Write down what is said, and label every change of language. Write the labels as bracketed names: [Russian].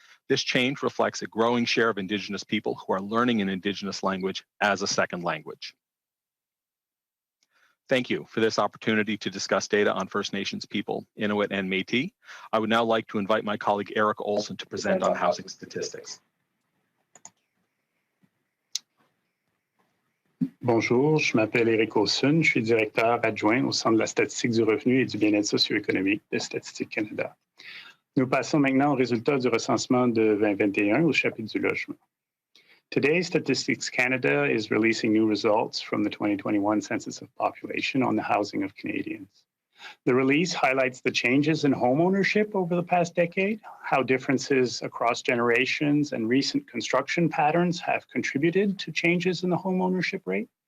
[English] This change reflects a growing share of Indigenous people who are learning an Indigenous language as a second language. Thank you for this opportunity to discuss data on First Nations people, Inuit and Métis. I would now like to invite my colleague Eric Olson to present on housing statistics. [French] Bonjour, je m'appelle Eric Olson, je suis directeur adjoint au Centre de la statistique du revenu et du bien-être socio-économique de Statistique Canada. Nous passons maintenant aux résultats du recensement de 2021 au chapitre du logement. [English] Today, Statistics Canada is releasing new results from the 2021 Census of Population on the housing of Canadians. The release highlights the changes in homeownership over the past decade, how differences across generations and recent construction patterns have contributed to changes in the homeownership rate.